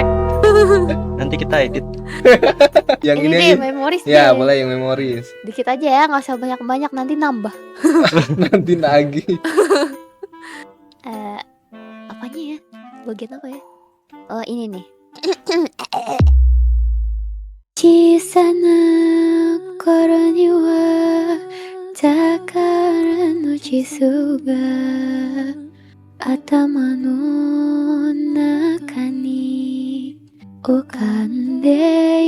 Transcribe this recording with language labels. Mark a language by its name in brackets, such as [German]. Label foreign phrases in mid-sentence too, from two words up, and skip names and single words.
[Indonesian] Nanti kita edit. Yang Ini ini deh aja. memoris Ya, deh. boleh yang memoris. Dikit aja ya, nggak usah banyak-banyak nanti nambah. Nanti nagih. Apanya ya? Bagian apa ya? Oh ini nih. [Japanese] 小さな頃には宝の地図が頭の中に浮かんで